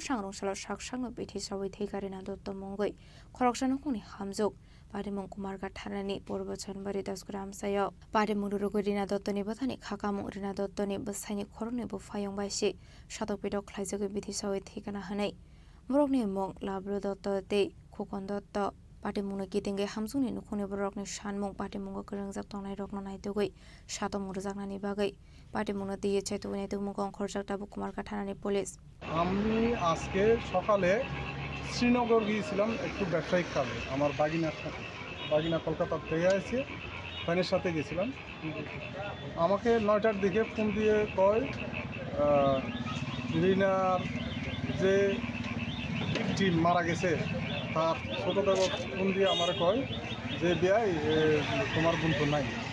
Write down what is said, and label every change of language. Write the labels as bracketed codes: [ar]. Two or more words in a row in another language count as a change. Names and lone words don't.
[trp] sangrong salo shakshakno bitisa oitika dotto mungoi khoroksano kuni hamjuk Parimung kumarga thanani purbo Janbari 10 koria amsai patimung rugorina dotto ni bathani khakamung rina dotto ni besai khorone bo fayong baisi shatopidok khlaijage bitisa oitika na hanai Morokni mong labro dotto te khokon dotto patimung kitinge hamsuni nukhone borokni shanmung patimung krengjak tongnai rokno naitogoi shatomung rjaknani bagai patimung diye chaitogoi naitogmung khorjakta bu kumarga thanani police [bn] আমি আজকে সকালে শ্রীনগর গিয়েছিলাম একটু ব্যবসায়িক কাজে আমার বাগিনা কলকাতা থেকে এসে ফ্যানের সাথে গেছিলাম আমাকে 9টার দিকে ফোন দিয়ে কয় রিনার যে টিম মারা গেছে তার ছোটদেব ফোন দিয়ে আমার কয় যে বিয়াই তোমার বোন তো নাই